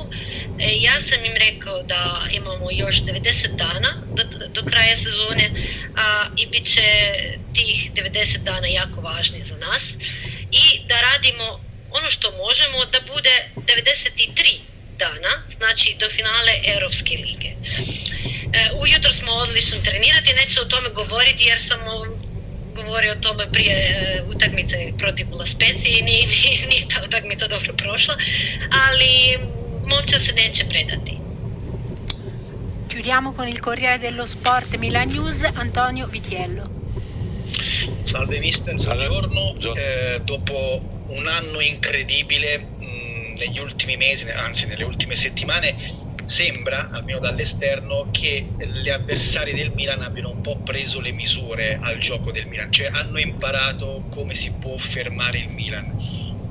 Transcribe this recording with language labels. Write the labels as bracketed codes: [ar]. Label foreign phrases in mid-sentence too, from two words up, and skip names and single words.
[hr] Ja sam im rekao da imamo još 90 dana do kraja sezone i bit će tih 90 dana jako važni za nas i da radimo ono što možemo da bude 93 dana, znači do finale Europske lige. Ujutro smo odlično trenirati, neću o tome govoriti jer sam govorio o tome prije utakmice protiv La Spezia i nije ta utakmica dobro prošla, ali momčad se neće predati. [it] Chiudiamo con il Corriere dello Sport Milan News, Antonio Vitiello. Salve mister, buongiorno. Dopo un anno incredibile, negli ultimi mesi, anzi nelle ultime settimane, sembra, almeno dall'esterno, che gli avversari del Milan abbiano un po' preso le misure al gioco del Milan, cioè hanno imparato come si può fermare il Milan.